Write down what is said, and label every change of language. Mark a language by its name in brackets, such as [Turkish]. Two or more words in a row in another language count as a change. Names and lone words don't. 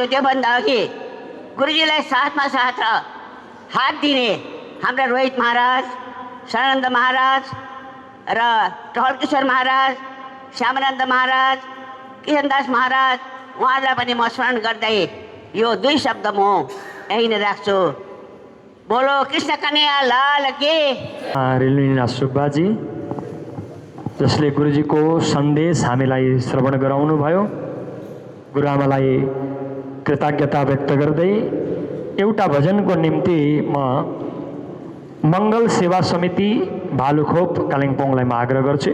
[Nepali] त्योभन्दा अघि गुरुजीलाई साथमा साथ हात दिने हाम्रा रोहित महाराज, सदानन्द महाराज र टहल किशोर महाराज, श्यामानन्द महाराज, किशनदास महाराज, उहाँहरूलाई पनि म स्मरण गर्दै यो 2 शब्द म यही नै राख्छु। [Hindi] बोलो कृष्ण कन्हैया लाल की। [Nepali] रेलुनाथ सुब्बाजी, जसले गुरुजीको सन्देश हामीलाई श्रवण गराउनु भयो, गुरुआमालाई कृतज्ञता व्यक्त गर्दै एउटा भजनको निम्ति म मङ्गल सेवा समिति भालुखोप कालिम्पोङलाई म आग्रह गर्छु।